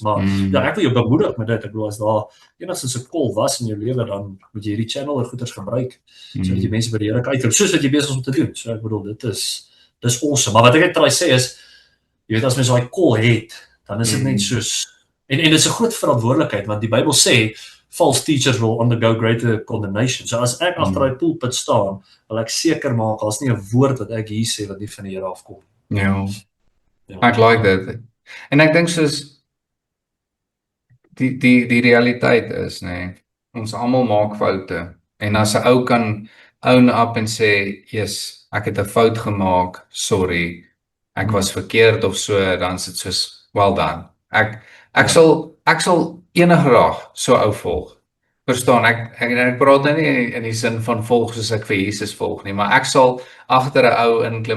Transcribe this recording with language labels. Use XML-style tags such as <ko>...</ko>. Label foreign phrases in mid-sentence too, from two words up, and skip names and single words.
<af>Maar ja, ek wil jou bemoedig met dit. Ek bedoel as daar enigstens 'n call was in jou lewe, dan moet jy hierdie channel goeders gebruik sodat jy mense by die Here kan uitroep, soos wat jy besig is om te doen. So ek bedoel dis awesome. Maar wat ek net try sê is, jy weet as mens daai call het, dan is dit net soos en dit is 'n groot verantwoordelikheid, want die Bybel sê</af> <en>false teachers will undergo greater condemnation.</en> <af>So as ek agter daai pulpit staan, wil ek seker maak daar's nie 'n woord wat ek hier sê wat nie van die Here afkom. Ja. Ek like dit. En ek dink soos die realiteit is, nê, ons almal maak foute. En as 'n ou kan</af> <en>own up</en> <af>en sê, "Yes, ek het 'n fout gemaak, sorry. Ek was verkeerd of so," dan is dit soos,</af> <en>"Well done."</en> <af>Ek sal enige dag so ou volg. Verstaan, ek praat nou nie in die sin van volg soos ek vir Jesus volg nie, maar ek sal agter 'n ou inklim.</af>